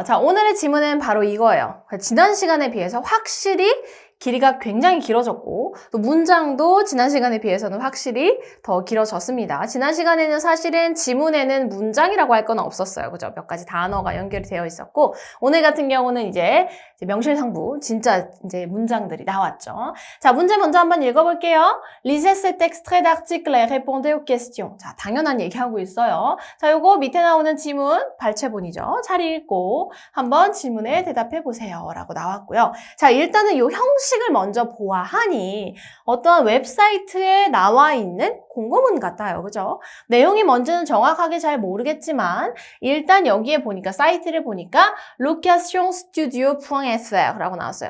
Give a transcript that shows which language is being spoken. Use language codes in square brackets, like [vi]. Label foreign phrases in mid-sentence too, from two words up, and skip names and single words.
[ko] 자, 오늘의 지문은 바로 이거예요. 지난 시간에 비해서 확실히 길이가 굉장히 길어졌고, 또 문장도 지난 시간에 비해서는 확실히 더 길어졌습니다. 지난 시간에는 사실은 지문에는 문장이라고 할 건 없었어요. 그죠? 몇 가지 단어가 연결이 되어 있었고, 오늘 같은 경우는 이제 명실상부, 진짜 이제 문장들이 나왔죠. 자, 문제 먼저 한번 읽어볼게요. [fr] Lisez cet extrait d'article et répondez aux questions. [ko] 자, 당연한 얘기하고 있어요. 자, 요거 밑에 나오는 지문, 발췌본이죠. 잘 읽고 한번 질문에 대답해 보세요. 라고 나왔고요. 자, 일단은 요 형식을 먼저 보아하니 어떠한 웹사이트에 나와 있는 공고문 같아요. 그죠? 내용이 뭔지는 정확하게 잘 모르겠지만 일단 여기에 보니까 사이트를 보니까 locationstudio.fr 라고 나왔어요.